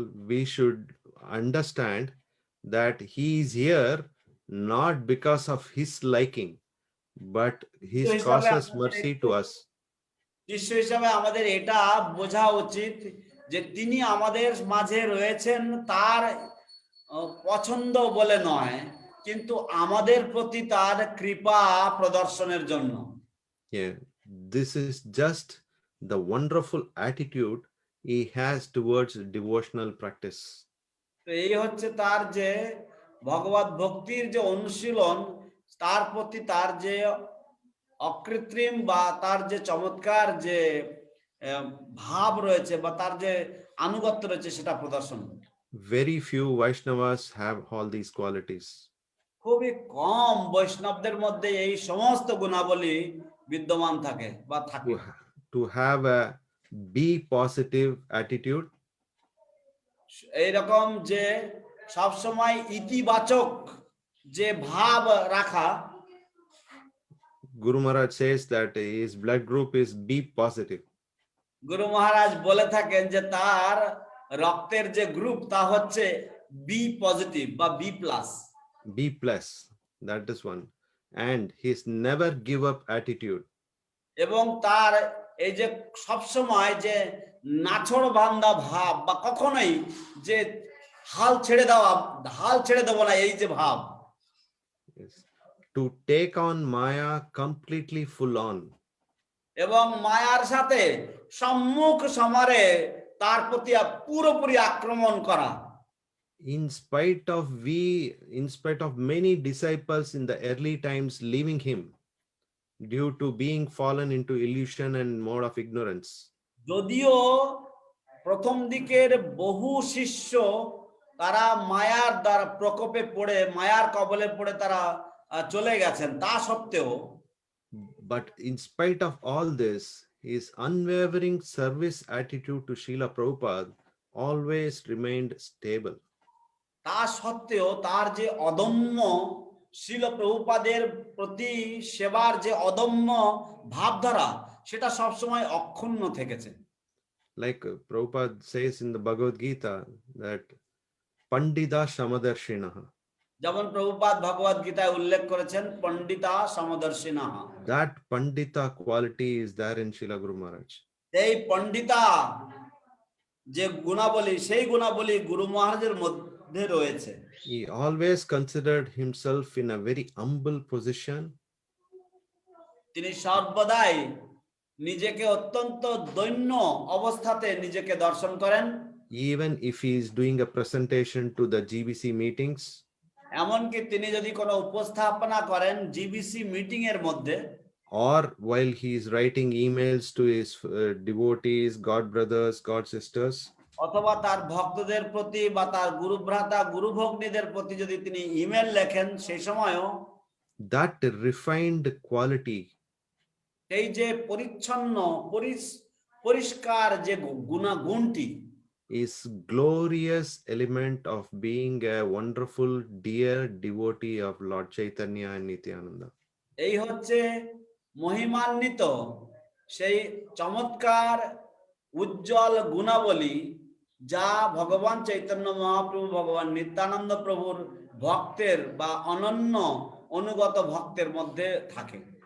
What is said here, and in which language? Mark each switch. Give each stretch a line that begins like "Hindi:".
English: we should understand that he is here not because of his liking, but his causes mercy to us.
Bangla: শিষ্য হিসাবে আমাদের এটা বোঝা উচিত যে তিনি আমাদের মাঝে রয়েছেন তার পছন্দ বলে নয়, কিন্তু আমাদের প্রতি তার কৃপা প্রদর্শনের জন্য।
English: Yeah, this is just the wonderful attitude he has towards devotional practice.
Bangla: তো এই হচ্ছে তার যে ভগবত ভক্তির যে অনুশীলন, তার প্রতি তার যে অকৃত্রিম বা তার যে চমৎকার যে ভাব রয়েছে বা তার যে আনুগত্য রয়েছে সেটা প্রদর্শন।
English: Very few Vaishnavas have all these qualities.
Bangla: খুবই কম বৈষ্ণবদের মধ্যে এই সমস্ত গুণাবলী বিদ্যমান থাকে বা থাকে।
English: to have a be positive attitude,
Bangla: এইরকম যে সব সময় ইতিবাচক যে ভাব রাখা।
English: Guru Maharaj says that his blood group is B positive.
Bangla: গুরু মহারাজ বলে থাকেন যে তার রক্তের যে গ্রুপ তা হচ্ছে বি পজিটিভ বা B plus.
English: B plus, that is one. And his never give up attitude.
Bangla: এবং তার এই যে সব সময় যে নাছড় বান্দা ভাব বা কখনোই যে হাল ছেড়ে দেব না এই যে ভাব।
English: Yes. To take on Maya completely full on.
Bangla: এবং মায়ার সাথে সম্মুখ সমরে তার প্রতি পুরোপুরি আক্রমণ করা।
English: In spite of many disciples in the early times leaving him due to being fallen into illusion and mode of ignorance.
Bangla: যদিও প্রথম দিকের বহু শিষ্য তারা মায়ার দ্বারা প্রকোপে পড়ে মায়ার কবলে পড়ে তারা চলে গেছেন, তা সত্ত্বেও
English: But in spite of all this, his unwavering service attitude to Srila Prabhupada always remained stable.
Bangla: তা সত্ত্বেও তার যে অদম্য শ্রীল প্রভুপাদের প্রতি সেবার যে অদম্য ভাবধারা সেটা সবসময় অক্ষুণ্ণ থেকেছে।
English: Like Prabhupada says in the Bhagavad Gita that Pandita Samadarshinaha.
Bangla: যেমন প্রভুপাদ ভগবদ গীতায় উল্লেখ করেছেন পণ্ডিতা সমদর্শিনাহ।
English: That Pandita quality is there in Srila Guru Maharaj.
Bangla: এই পণ্ডিতা যে গুণাবলী সেই গুণাবলী গুরু মহারাজের মধ্যে রয়েছে।
English: He always considered himself in a very humble position.
Bangla: তিনি সর্বদাই নিজেকে অত্যন্ত দৈন্য অবস্থাতে নিজেকে দর্শন করেন।
English: Even if he is doing a presentation to the GBC meetings,
Bangla: এমনকি তিনি যদি কোনো উপস্থাপনা করেন জিবিসি মিটিং এর মধ্যে,
English: or while he is writing emails to his devotees, God brothers, God sisters,
Bangla: অথবা তার ভক্তদের প্রতি বা তার গুরু ভ্রাতা গুরু ভগ্নীদের প্রতি যদি তিনি ইমেল লেখেন সেই সময়ও
English: that refined quality
Bangla: এই যে পরিচ্ছন্ন পরিষ্কার যে গুণটি
English: is glorious element of being a wonderful dear devotee of Lord Chaitanya and Nityananda.
Bangla: এই হচ্ছে মহিমান্বিত সেই চমৎকার উজ্জ্বল গুণাবলী যা ভগবান চৈতন্য মহাপ্রভু ভগবান নিত্যানন্দ প্রভুর ভক্তের বা অনন্য অনুগত ভক্তের মধ্যে থাকে।